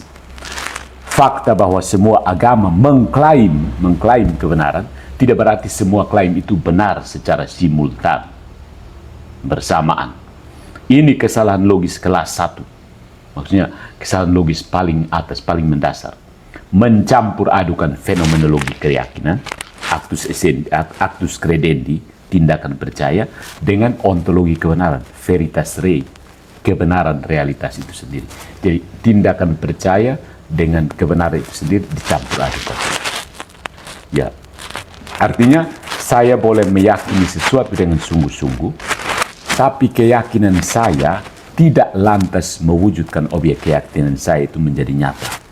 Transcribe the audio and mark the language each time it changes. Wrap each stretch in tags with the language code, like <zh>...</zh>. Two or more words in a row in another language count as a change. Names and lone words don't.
<id>Fakta bahwa semua agama mengklaim kebenaran tidak berarti semua klaim itu benar secara simultan, bersamaan. Ini kesalahan logis kelas 1. Maksudnya kesalahan logis paling atas, paling mendasar. Mencampur adukan fenomenologi keyakinan,</id> <la>actus credendi,</la> <id>tindakan percaya, dengan ontologi kebenaran,</id> <la>veritas rei,</la> <id>kebenaran realitas itu sendiri. Jadi tindakan percaya dengan kebenaran itu sendiri dicampur adukan. Ya, artinya saya boleh meyakini sesuatu dengan sungguh-sungguh, tapi keyakinan saya tidak lantas mewujudkan objek keyakinan saya itu menjadi nyata.</id>